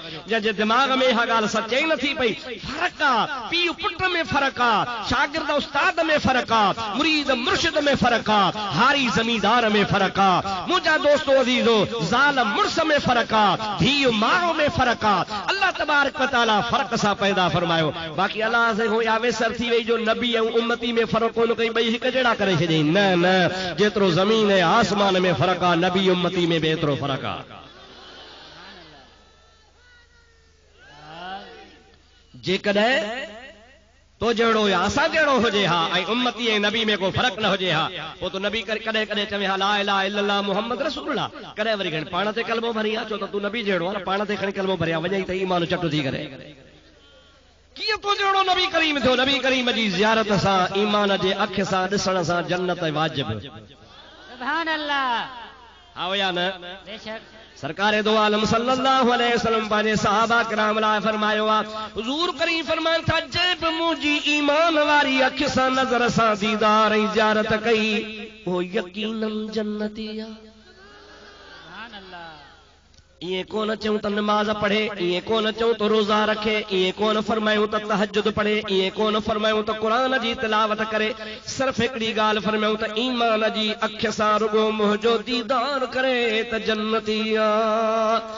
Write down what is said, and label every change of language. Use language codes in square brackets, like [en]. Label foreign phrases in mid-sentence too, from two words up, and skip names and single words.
[sd] जंहिंजे दिमाग़ में इहा ॻाल्हि सचई नथी पई, फ़र्क़ु आ, पीउ पुट में फ़र्क़ु आ, शागिर्द उस्ताद में फ़र्क़ु आ, मुरीद मुर्शिद में फ़र्क़ु आ, हारी ज़मींदार में फ़र्क़ु आ, मुंहिंजा दोस्तो अज़ीज़ो ज़ाल मुड़स में फ़र्क़ु आ, धीउ माउ में फ़र्क़ु आ। अल्लाह तबारक व तआला फ़र्क़ सां पैदा फरमायो। बाक़ी अल्लाह से हो या वेसर थी वई जो नबी ऐं उम्मती में फ़र्क़ु कोन कई, ॿई हिकु जहिड़ा करे छॾियईं। न न, जेतिरो ज़मीन ऐं आसमान में फ़र्क़ु आ, नबी उम्मती में बि एतिरो फ़र्क़ु आ। जेकॾहिं तो जहिड़ो या असां जहिड़ो हुजे हा, ऐं उम्मती ऐं नबी में को फ़र्क़ु न हुजे हा, पोइ तो नबी कॾहिं कॾहिं चवे हा [ar] لا إله إلا الله محمد رسول الله, [sd] कॾहिं वरी खणी पाण ते कलमो भरी आ, छो त तूं नबी जहिड़ो आहे, पाण ते खणी कलमो भरिया वञई त ईमान चटु थी करे। कीअं तो जहिड़ो नबी करीम थियो? नबी करीम जी ज़ियारत सां, ईमान जे अख सां ॾिसण सां जन्नत वाजिब। [ar] سبحان الله. [sd] आओ या न? बेशक। सरकारे दो आलम [ar] صلى الله عليه وسلم [sd] पंहिंजे सहाबा किराम लाइ फरमायो आहे, हुज़ूर करीम फरमाइनि था, जंहिं बि मुंहिंजी ईमान वारी अख सां नज़र सां दीदार ऐं ज़ियारत कई, उहो यकीनन जन्नती आहे। [ar] سبحان الله. [sd] इएं कोन चऊं त नमाज़ पढ़े, इएं कोन चऊं त रोज़ा रखे, इएं कोन फरमायूं त तहज्जुद पढ़े, इएं कोन फरमायूं त क़ुरान जी तिलावत करे, सिर्फ़ हिकिड़ी ॻाल्हि फरमायूं त ईमान जी अख सां रुगो मुंहिंजो दीदार करे त जन्नती आ।